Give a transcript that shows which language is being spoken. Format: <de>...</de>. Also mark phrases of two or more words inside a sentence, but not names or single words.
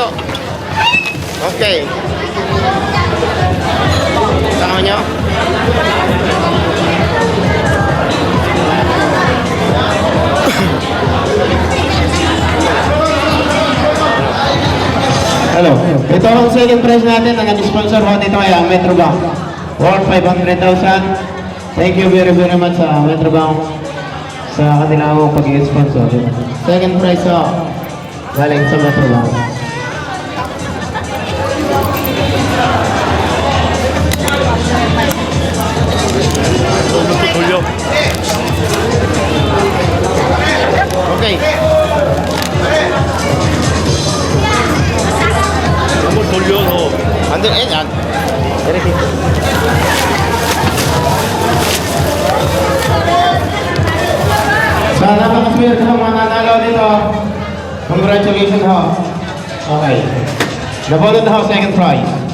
<tl>Okay. Tama nyo?</tl> <en>Hello.</en> <tl>Ito ang</tl> <en>second prize</en> <tl>natin na nag-sponsor ho dito kaya Metrobank. Worth 500,000.</tl> <en>Thank you very much</en> <tl>sa Metrobank sa kanilang pag-sponsor.</tl> <en>Second prize</en> <tl>ho. Galing sa Metrobank.</tl> <en>Okay.</en> <ko>한번 돌려서.</ko> <tl>Andun, yan. Sa napakaswerte ng mananalo dito, congratulations ho.</tl> <en>Okay.</en> <tl>Napulot na ho,</tl> <en>second prize.</en>